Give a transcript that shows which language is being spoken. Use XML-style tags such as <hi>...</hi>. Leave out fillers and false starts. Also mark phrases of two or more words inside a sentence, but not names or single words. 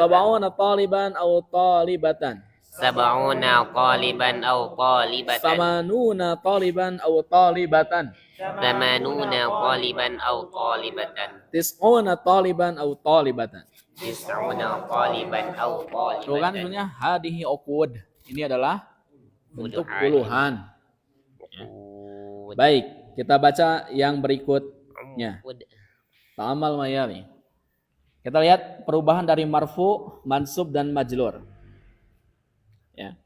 <ar>سبعون طالبا أو طالبة. سبعون قالبا أو قالبة. ثمانون طالبا أو طالبة. ثمانون قالبا أو قالبة. تسعون طالبا أو طالبة. تسعون قالبا أو</ar> <id>Tuh kan</id> <ar>qalibatan. sebenarnya هذه عقود.</ar> <id>Ini adalah bentuk puluhan. Baik, kita baca yang berikutnya.</id> <ar>تأمل ما يلي.</ar> <id>Kita lihat perubahan dari marfu, mansub dan majlur. Ya.</id>